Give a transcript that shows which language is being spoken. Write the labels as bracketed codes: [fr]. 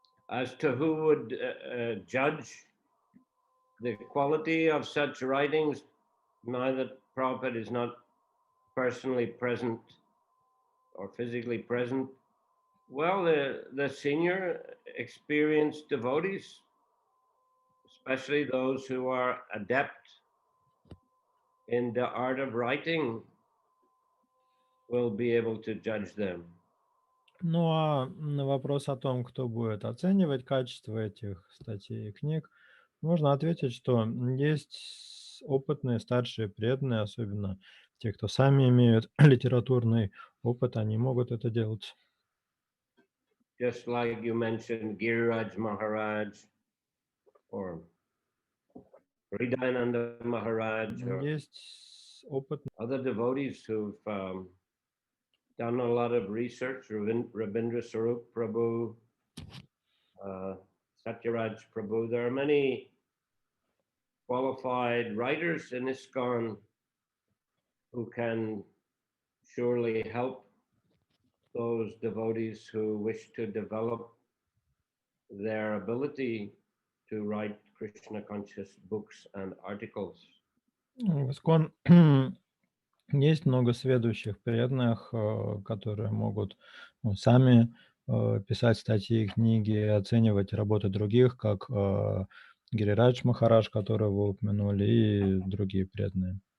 [en] As to who would judge the quality of such writings, now that Prabhupada is not personally present or physically present, well, the senior experienced devotees, especially those who are adept in the art of writing, will be able to judge them. [ru] Ну, а на вопрос о том, кто будет оценивать качество этих статей и книг, можно ответить, что есть опытные старшие преданные, особенно те, кто сами имеют литературный опыт, они могут это делать. [en] Just like you mentioned Giriraj Maharaj or Hridayananda Maharaj or [ru] Есть опытные. [en] other devotees who've done a lot of research, Rabindra Sarup Prabhu, Satyaraj Prabhu. There are many qualified writers in ISKCON who can surely help those devotees who wish to develop their ability to write Krishna conscious books and articles. [ru] В ИСККОН есть много сведущих преданных, которые могут сами писать статьи, книги, оценивать работы других, как Гирирадж Махарадж, которого вы упомянули, и другие преданные.